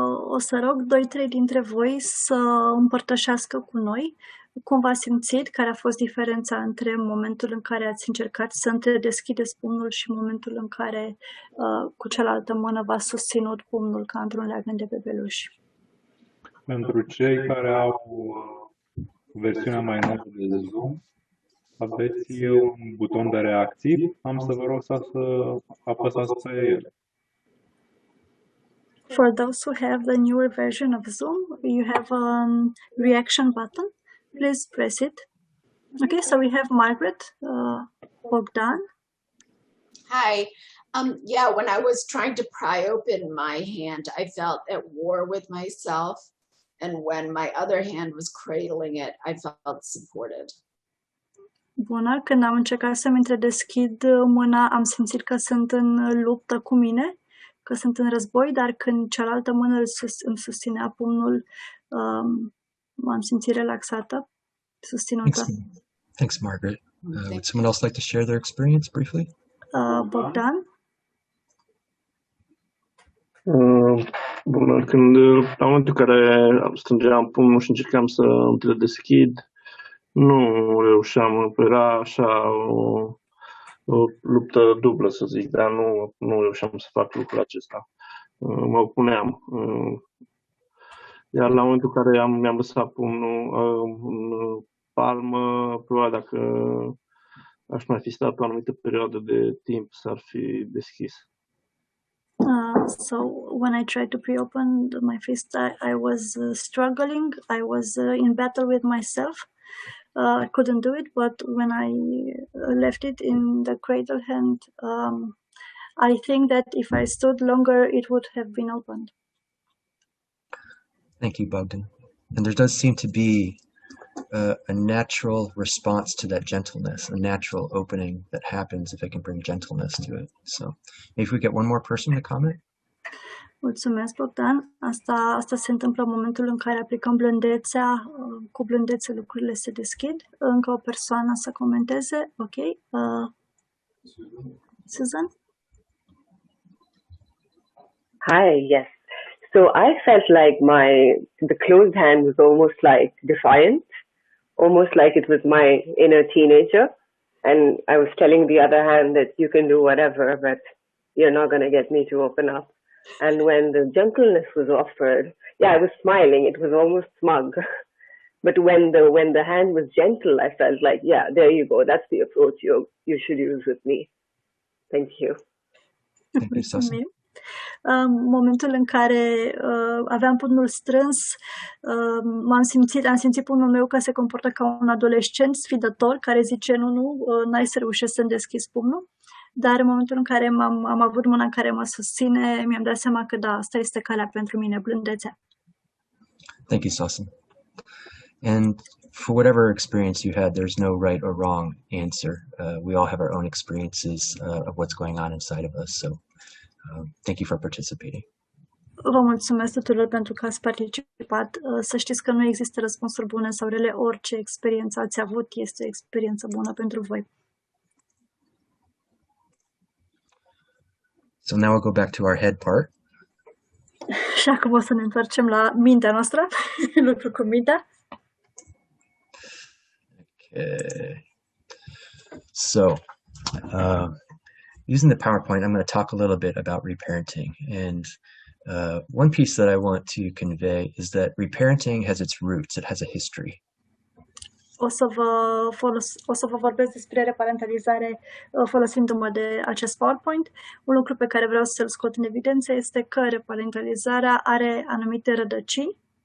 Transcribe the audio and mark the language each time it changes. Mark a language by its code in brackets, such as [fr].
[ro] O să rog 2-3 dintre voi să împărtășească cu noi cum v-ați simțit, care a fost diferența între momentul în care ați încercat să întredeschideți pumnul și momentul în care cu cealaltă mână v-ați susținut pumnul ca într-un leagăn de bebeluș. Pentru cei care au versiunea mai nouă de Zoom, aveți un buton de reacții. Am să vă rog să apăsați pe el. [en] For those who have the newer version of Zoom, you have a reaction button. Please press it. Okay, so we have Margaret, Bogdan. Hi. Yeah, when I was trying to pry open my hand, I felt at war with myself. And when my other hand was cradling it, I felt supported. [ro] Bună, când am încercat să-mi întredeschid mâna, am simțit că sunt în luptă cu mine, că sunt în război, dar când cealaltă mână îmi susținea pumnul, m-am simțit relaxată, susținută. [en] Thanks, Margaret. Would someone else like to share their experience briefly? Bogdan? [ro] Bună, la momentul în care strângeam pumnul și încercam să îmi deschid, nu reușeam, era așa o luptă dublă, să zic, dar nu reușeam să fac lucrul acesta. Mă opuneam. Iar la momentul în care mi-am lăsat pumnul în palmă, probabil dacă aș mai fi stat o anumită perioadă de timp, s-ar fi deschis. [en] So when I tried to pre-open my fist, I was struggling. I was in battle with myself. I couldn't do it, but when I left it in the cradle hand, I think that if I stood longer, it would have been opened. Thank you, Bogdan. And there does seem to be a natural response to that gentleness, a natural opening that happens if I can bring gentleness to it. So if we get one more person to comment. [ro] Mulțumesc, Bogdan. Asta se întâmplă în momentul în care aplicăm blândețea, cu blândețe lucrurile se deschid. Încă o persoană să comenteze. Ok. Susan? [en] Hi, yes. So I felt like the closed hand was almost like defiant, almost like it was my inner teenager. And I was telling the other hand that you can do whatever, but you're not going to get me to open up. And when the gentleness was offered, yeah, I was smiling. It was almost smug. But when the hand was gentle, I felt like, yeah, there you go. That's the approach you should use with me. Thank you. Thank you, Susan. [ro] Momentul în care aveam pumnul strâns, am simțit pumnul meu că se comportă ca un adolescent sfidător care zice nu, n-ai să reușești să-mi deschizi pumnul. Dar în momentul în care am avut mâna în care mă susține, mi-am dat seama că da, asta este calea pentru mine, blândețea. [en] Thank you, Susan. And for whatever experience you had, there's no right or wrong answer. We all have our own experiences of what's going on inside of us. So thank you for participating. [ro] Vă mulțumesc tuturor pentru că ați participat. Să știți că nu există răspunsuri bune sau rele. Orice experiență ați avut este o experiență bună pentru voi. [en] So now we'll go back to our head part. [ro] Și acum o să ne întoarcem la mintea noastră, lucru cu mintea. [en] Okay. So, using the PowerPoint, I'm going to talk a little bit about reparenting. And one piece that I want to convey is that reparenting has its roots. It has a history. [ro] O să vă vorbesc despre reparentalizare folosindu-mă de acest PowerPoint. Un lucru pe care vreau să-l scot în evidență este că reparentalizarea are anumite rădăcini.